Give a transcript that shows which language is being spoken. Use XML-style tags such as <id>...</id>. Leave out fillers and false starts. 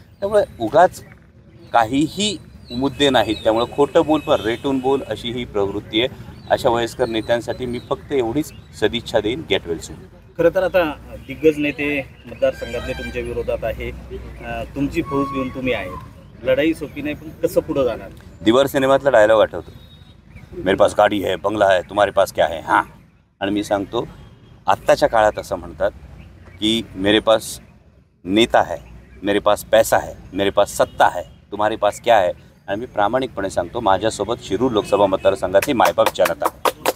<mr>त्यामुळे उगाच काहीही मुद्दे नाहीत, त्यामुळे खोटं बोल पण रेटून बोल अशी ही प्रवृत्ती आहे। अशा वयस्कर नेत्यांसाठी मी फक्त एवढीच सदिच्छा देईन,</mr> <en>Get well soon.</en> <mr>खरं तर आता दिग्गज नेते मतदारसंघातले तुमच्या विरोधात आहे, तुमची फौज घेऊन तुम्ही आहे, लढाई सोपी नाही, पण कसं पुढं जाणार? दिवार सिनेमातला डायलॉग आठवतो,</mr> <hi>मेरे पास गाडी है, बंगला है, तुम्हारे पास क्या है?</hi> <mr>हां, आणि मी सांगतो आत्ताच्या काळात असं म्हणतात की</mr> <hi>मेरे पास नेता है, मेरे पास पैसा है, मेरे पास सत्ता है, तुम्हारे पास क्या है?</hi> <mr>आणि मी प्रामाणिकपणे सांगतो, माझ्यासोबत शिरूर लोकसभा मतदारसंघातली मायबाप जनता</mr>